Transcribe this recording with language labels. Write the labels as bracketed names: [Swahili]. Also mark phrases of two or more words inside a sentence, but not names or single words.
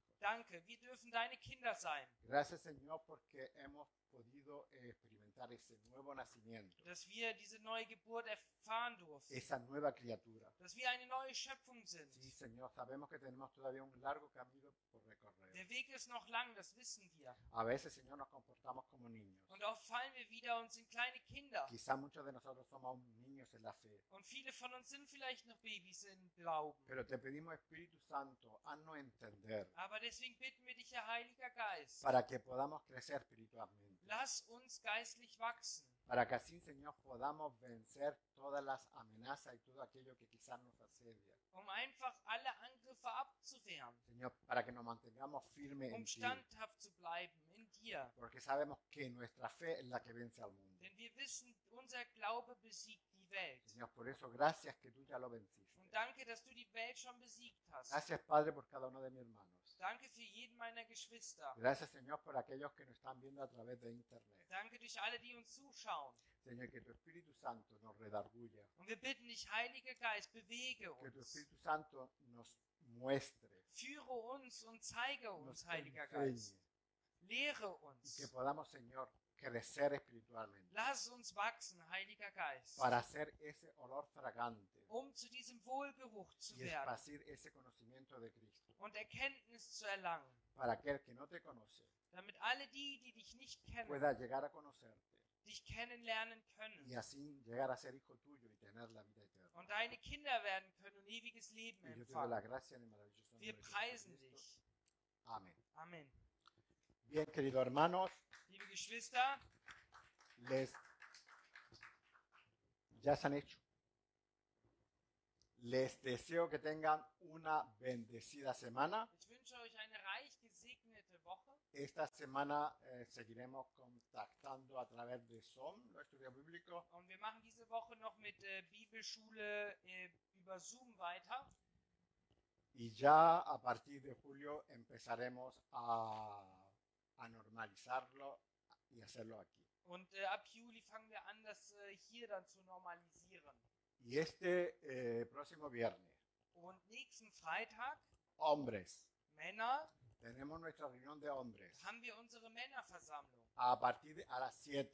[German] Danke, wir dürfen deine Kinder sein, [Spanish] Gracias, Señor, porque hemos podido experimentar ese nuevo nacimiento, [German] dass wir diese neue Geburt erfahren durften, [Spanish] esa nueva criatura. [German] dass wir eine neue Schöpfung sind. [Spanish] Sí, Señor, sabemos que tenemos todavía un largo camino por recorrer. [German] Der Weg ist noch lang, das wissen wir. [Spanish] A veces, Señor, nos comportamos como niños. [German] Und oft fallen wir wieder und sind kleine Kinder. [Spanish] Quizá muchos de nosotros somos aún niños en la fe. [German] Und viele von uns sind vielleicht noch Babys im Glauben. [Spanish] Pero te pedimos, Espíritu Santo, haznos entender [German] Aber deswegen bitten wir dich, Herr Heiliger Geist, [Spanish] para que podamos crecer espiritualmente. [German] lass uns geistlich wachsen, [Spanish] Para que así, Señor, podamos vencer todas las amenazas y todo aquello que quizás nos asedia. [German] um einfach alle Angriffe abzuwehren, [Spanish] Señor, para que nos mantengamos firmes en ti. [German] standhaft zu bleiben in dir. [Spanish] Porque sabemos que nuestra fe es la que vence al mundo. [German] Denn wir wissen, unser Glaube besiegt die Welt. [Spanish] Señor, por eso gracias que tú ya lo venciste. [German] Und danke, dass du die Welt schon besiegt hast. [Spanish] Gracias, Padre, por cada uno de mis hermanos. [German] Danke für jeden meiner Geschwister. [Spanish] Gracias, Señor, por aquellos que nos están viendo a través de internet. [German] Danke durch alle, die uns zuschauen. [Spanish] Señor, que tu Espíritu Santo nos redarguya. [German] Und wir bitten dich, Heiliger Geist, bewege [Spanish] Que tu [German] uns. [Spanish] Espíritu Santo nos muestre, [German] Führe uns und zeige [Spanish] nos [German] uns, Heiliger [Spanish] enseñe. [German] Geist. Lehre [Spanish] Y [German] uns. [Spanish] que podamos, Señor, crecer espiritualmente, [German] Lass uns wachsen, Heiliger Geist, [Spanish] para hacer ese olor fragante [German] um zu diesem Wohlgeruch zu [Spanish] y [German] werden [Spanish] esparcir ese conocimiento de Cristo. [German] und Erkenntnis zu erlangen, [Spanish] Para aquel que no te conoce [German] damit alle die, die dich nicht kennen, [Spanish] pueda llegar a conocerte [German] dich kennenlernen können [Spanish] y así llegar a ser hijo tuyo y tener la vida eterna. [German] und deine Kinder werden können und ewiges Leben [Spanish] Y yo te doy la [German] empfangen. [Spanish] gracia en el maravilloso nombre [German] Wir [Spanish] de [German] preisen [Spanish] Jesucristo. [German] dich. [Spanish] Amén. [German] Amen. [Spanish] Bien, queridos hermanos, [German] Liebe Geschwister, [Spanish] ya se han hecho. Les deseo que tengan una bendecida semana. [German] ich wünsche euch eine reich gesegnete Woche. [Spanish] Esta semana seguiremos contactando a través de Zoom, los estudios bíblicos. [German] Und wir machen diese Woche noch mit Bibelschule über Zoom weiter. [Spanish] Y ya a partir de julio empezaremos a normalizarlo y hacerlo aquí. [German] Und ab Juli fangen wir an, das hier dann zu normalisieren. [Spanish] Y este próximo viernes, [German] Und nächsten Freitag, [Spanish] hombres, [German] Männer, [Spanish] tenemos nuestra reunión de hombres [German] haben wir unsere Männerversammlung. [Spanish] a partir de a las 7.